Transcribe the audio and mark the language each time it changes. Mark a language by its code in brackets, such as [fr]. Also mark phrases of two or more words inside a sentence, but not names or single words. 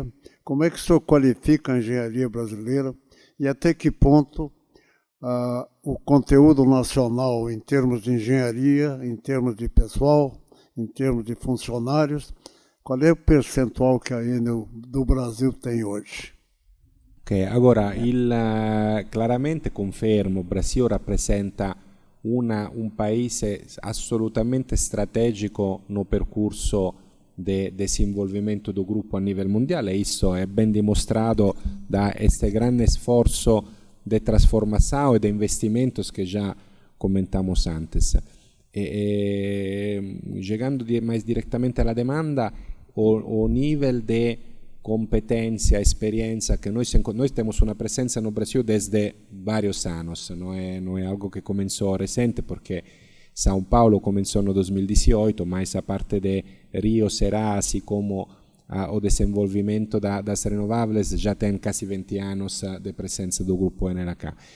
[pt] Como é que o senhor qualifica a engenharia brasileira? E até que ponto o conteúdo nacional em termos de engenharia, em termos de pessoal, em termos de funcionários, qual é o percentual que a Enel do Brasil tem hoje? [it] Ok, [pt] agora, claramente [it] confermo, il Brasile rappresenta un paese assolutamente strategico no percorso di [pt] desenvolvimento do [it] gruppo a livello mondiale. [pt] Isso [it] è ben dimostrato da [pt] este grande sforzo de transformação e de investimentos que já comentamos antes. Chegando mais diretamente à demanda, o nível de competência, experiência que nós temos uma presença no Brasil desde vários anos, não é algo que começou recente, porque São Paulo começou no 2018, mas a parte de Rio será, assim como o desenvolvimento das renováveis, já tem quase 20 anos de presença do grupo NRK.